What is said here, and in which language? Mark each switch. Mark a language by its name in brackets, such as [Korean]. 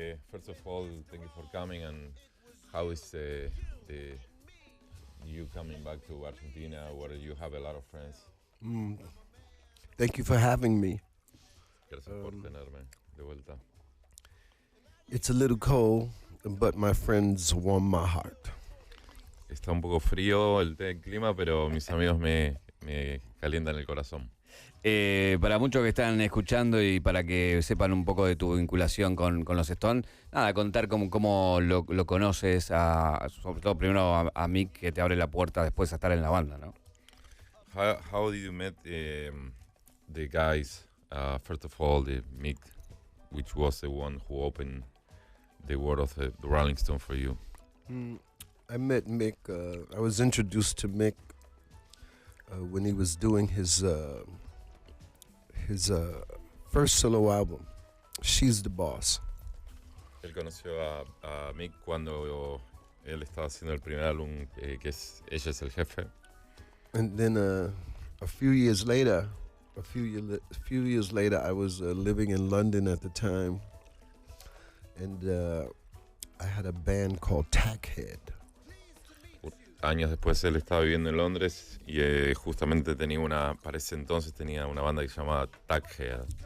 [English] First of all, thank you for coming. And how is you coming back to Argentina, where you have a lot of friends? Thank you for having me. [Spanish] Gracias por tenerme de vuelta. [English] It's a little cold, but my friends warm my heart. [Spanish] Está un poco frío el clima, pero mis amigos me calientan el corazón. Para muchos que están escuchando y para que sepan un poco de tu vinculación con los Stone, nada, contar cómo lo conoces, sobre todo primero a Mick, que te abre la puerta después a estar en la banda, ¿no? [English] How did you meet the guys? First of all, the Mick, which was the one who opened the world of the Rolling Stone for you. I met Mick. I was introduced to Mick when he was doing his first solo album, She's the Boss. [Spanish] Él conoció a Mick cuando él estaba haciendo el primer álbum, que es Ella es el jefe. [English] And then a few years later, I was living in London at the time, and I had a band called Tackhead. [Spanish] Años después él estaba viviendo en Londres y justamente para ese entonces tenía una banda que se llamaba Tackhead.